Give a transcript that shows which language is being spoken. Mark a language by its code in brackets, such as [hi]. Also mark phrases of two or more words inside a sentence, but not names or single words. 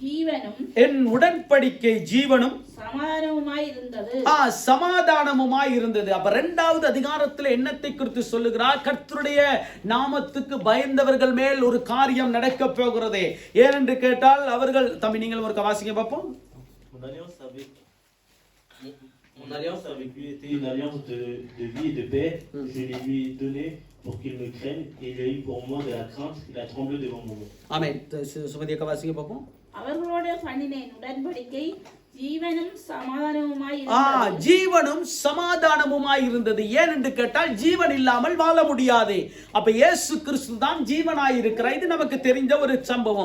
[ta] ஜீவனும் சமாதானமுமாய் இருந்தது. அப்ப 2வது அதிகாரத்தில் என்னத்தை குறித்து சொல்லுகிறார்? கர்த்தருடைய நாமத்துக்கு பயந்தவர்கள் மேல் ஒரு காரியம் நடக்க போகிறதே. ஏனென்று கேட்டால், அவர்கள் தம்பி நீங்கள் ஒரு வாசிங்க பார்ப்போம். [fr] Mon alliance avec lui était une alliance de vie et de paix. Je les lui ai donné pour qu'il me craigne, et il a eu pour moi de la crainte. Il a tremblé devant mon nom. [ta] Amen. சுமதி அக்கா வாசிங்க பார்ப்போம். அவர்களோட பண்ணின உடன்படிக்கை ஜீவனும் சமாதானமுமாய் இருந்தது. ஏன் என்று கேட்டால், ஜீவன் இல்லாமல் வாழ முடியாது. அப்ப இயேசு கிறிஸ்து தான் ஜீவனாய் இருக்கிறார். இது நமக்கு தெரிந்த ஒரு சம்பவம்.